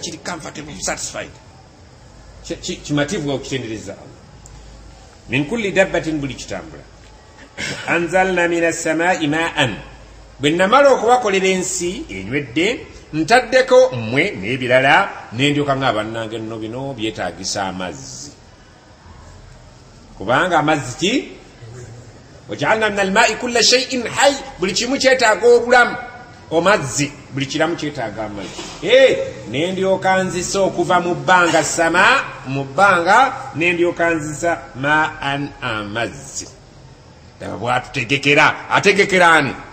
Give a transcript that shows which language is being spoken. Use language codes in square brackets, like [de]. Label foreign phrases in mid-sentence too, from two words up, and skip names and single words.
[lg] kiri [en] comfortable satisfied [lg] kimativu okitendereza [ar] من كل دابة [lg] buli kitambula [ar] أنزلنا من السماء ماء [lg] bwe namala okubakolera ensi enywedde ntaddeko mmwe n'ebirala nendyoka nga bannange nno bino byetaagisa amazzi kubanga amazzi ki [ar] وجعلنا من الماء كل شيء حي [lg] buli kimu kyetaaga obulamu omazzi buli kiramu kyetaaga amazzi nendyoka nzisa okuva mu bbanga sama mu bbanga nendyoka nzisa maan amazzi daba bwatutegekera ategekeraani